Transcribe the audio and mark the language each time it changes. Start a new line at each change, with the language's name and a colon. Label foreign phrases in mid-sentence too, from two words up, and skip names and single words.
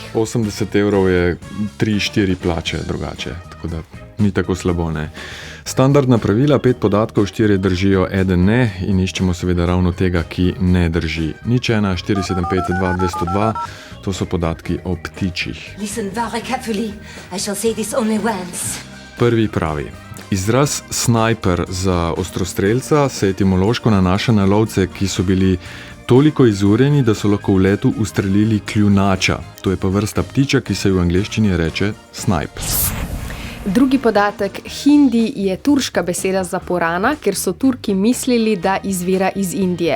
Slovenian: 80 evrov je 3-4 plače drugače, tako da ni tako slabo, ne. Standardna pravila, 5 podatkov, 4 držijo, 1 ne in iščemo seveda ravno tega, ki ne drži. 01 475 2202, to so podatki o ptičih.
English: Listen very carefully, I shall say this only once.
Slovenian: Prvi pravi. Izraz snajper za ostrostrelca se etimološko nanaša na lovce, ki so bili toliko izurjeni, da so lahko v letu ustrelili kljunača. To je pa vrsta ptiča, ki se v angleščini reče snipe. Drugi podatek, hindi je turška beseda za purana, ker so Turki mislili, da izvira iz Indije.